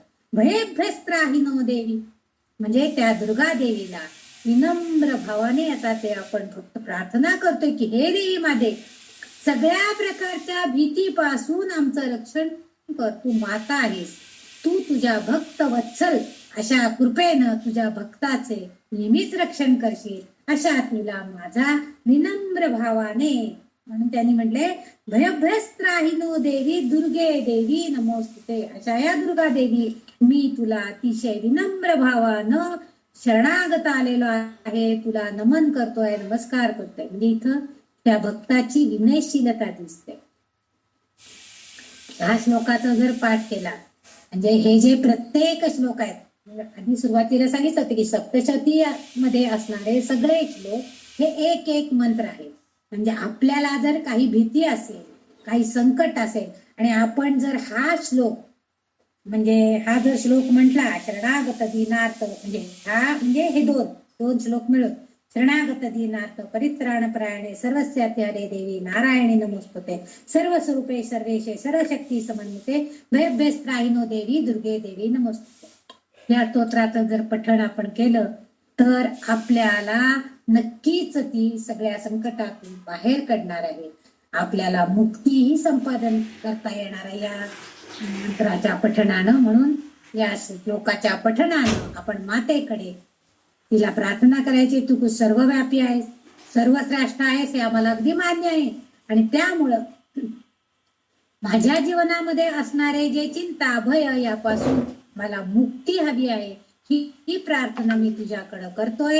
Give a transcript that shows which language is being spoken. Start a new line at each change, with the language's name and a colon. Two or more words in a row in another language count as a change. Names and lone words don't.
Sanskrit: भयभ्रस्त्राहिनो देवी,
Marathi: म्हणजे त्या दुर्गा देवीला विनम्र भावाने आता ते आपण फक्त प्रार्थना करतोय की हे देवी माझे, सगळ्या प्रकारच्या भीतीपासून आमचं रक्षण कर. तू माता आहेस, तू तुझ्या भक्त वत्सल अशा कृपेनं तुझ्या भक्ताचे नेहमीच रक्षण करशील, अशा तुला माझा विनम्र भावाने. म्हणून त्यांनी म्हटले
Sanskrit: भयभ्रस्त्राहिनो देवी दुर्गे देवी नमोस्तुते.
Marathi: अशा या दुर्गा देवी मी तुला अतिशय विनम्र भावानं शरणागत आलेलो आहे, तुला नमन करतोय, नमस्कार करतोय. म्हणजे इथं त्या भक्ताची विनयशीलता दिसते. ह्या श्लोकाचा जर पाठ केला, म्हणजे हे जे प्रत्येक श्लोक आहेत, आधी सुरुवातीला सांगितलं होतं की सप्तशती मध्ये असणारे सगळे श्लोक हे एक एक मंत्र आहे. म्हणजे आपल्याला जर काही भीती असेल, काही संकट असेल आणि आपण जर हा श्लोक, म्हणजे हा जर श्लोक म्हटला
Sanskrit: शरणागत दीनार्थ,
Marathi: म्हणजे हे दोन श्लोक मिळून
Sanskrit: शरणागत दीनार्थ परित्राण परायणे सर्वस्याते हरे देवी नारायणी नमोस्तुते सर्व स्वरूपे सर्वेशे सर्वशक्ती समन्विते भयभ्यस्त्राहिनो देवी दुर्गे देवी नमोस्तुते.
Marathi: या स्तोत्राचं जर पठण आपण केलं तर आपल्याला नक्कीच ती सगळ्या संकटातून बाहेर काढणार आहे. आपल्याला मुक्तीही संपादन करता येणार आहे या मंत्राच्या पठणानं. म्हणून या श्लोकाच्या पठणानं आपण मातेकडे तिला प्रार्थना करायची, तू सर्वव्यापी आहेस, सर्वश्रेष्ठ आहेस हे आम्हाला अगदी मान्य आहे, आणि त्यामुळं माझ्या जीवनामध्ये असणारे जे चिंता भय यापासून मला मुक्ती हवी आहे, ही प्रार्थना मी तुझ्याकडे करतोय.